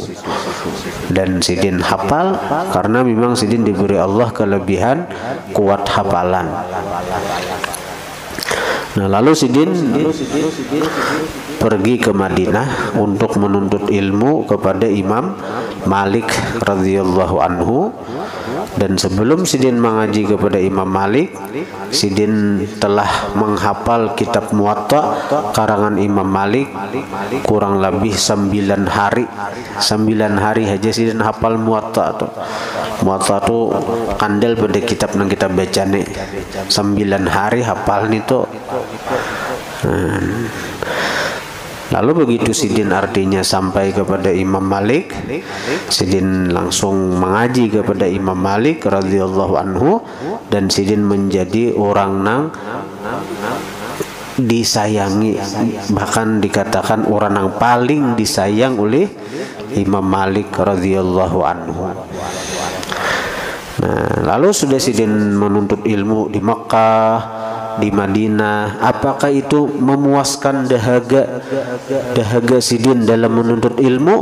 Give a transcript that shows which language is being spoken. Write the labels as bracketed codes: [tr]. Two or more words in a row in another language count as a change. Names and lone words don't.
[bjn] Dan sidin hafal karena memang sidin diberi Allah kelebihan kuat hafalan. Nah, lalu sidin pergi ke Madinah untuk menuntut ilmu kepada Imam Malik [ar] radhiyallahu anhu. [bjn] Dan sebelum sidin mengaji kepada Imam Malik, sidin telah menghafal kitab Muwatta karangan Imam Malik kurang lebih 9 hari. 9 hari aja sidin hafal Muwatta tuh. Muwatta tuh kandel pada kitab yang kita baca nih. 9 hari hafal nih tuh. Lalu begitu sidin artinya sampai kepada Imam Malik, sidin langsung mengaji kepada Imam Malik [ar] radhiyallahu anhu, [bjn] dan sidin menjadi orang nang disayangi, bahkan dikatakan orang yang paling disayang oleh Imam Malik [ar] radhiyallahu anhu. [bjn] Nah, lalu sudah sidin menuntut ilmu di Mekah, di Madinah, apakah itu memuaskan dahaga sidin dalam menuntut ilmu?